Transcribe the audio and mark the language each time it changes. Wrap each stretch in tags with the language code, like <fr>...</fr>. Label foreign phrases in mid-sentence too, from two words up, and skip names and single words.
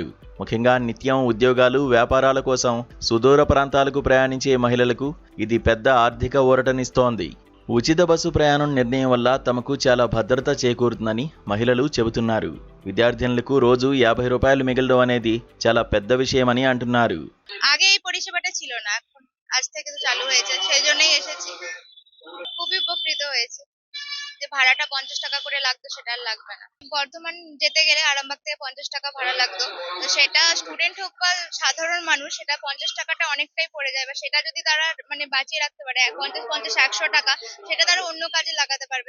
<te>ముఖ్యంగా నిత్యం ఉద్యోగాలు, వ్యాపారాల కోసం సుదూర ప్రాంతాలకు ప్రయాణించే మహిళలకు ఇది పెద్ద ఆర్థిక ఊరటనిస్తోంది. ఉచిత బస్సు ప్రయాణం నిర్ణయం వల్ల తమకు చాలా భద్రత చేకూరుతుందని మహిళలు చెబుతున్నారు. విద్యార్థినులకు రోజు 50 రూపాయలు మిగలడం అనేది చాలా పెద్ద విషయమని అంటున్నారు.</te> <bn>আগে এই পরিষেবাটা ছিল না, এখন আজ থেকে তো চালু হয়েছে, সেই জন্যই এসেছি। খুবই উপকৃত হয়েছে যে ভাড়াটা 50 টাকা করে লাগতো সেটা আর লাগবে না। বর্ধমান যেতে গেলে আরামবাগ থেকে 50 টাকা ভাড়া লাগতো, তো সেটা স্টুডেন্ট হোক বা সাধারণ মানুষ সেটা 50 টাকাটা অনেকটাই পড়ে যায়, বা সেটা যদি তারা মানে বাঁচিয়ে রাখতে পারে 50-100 টাকা, সেটা তারা অন্য কাজে লাগাতে পারবে।</bn>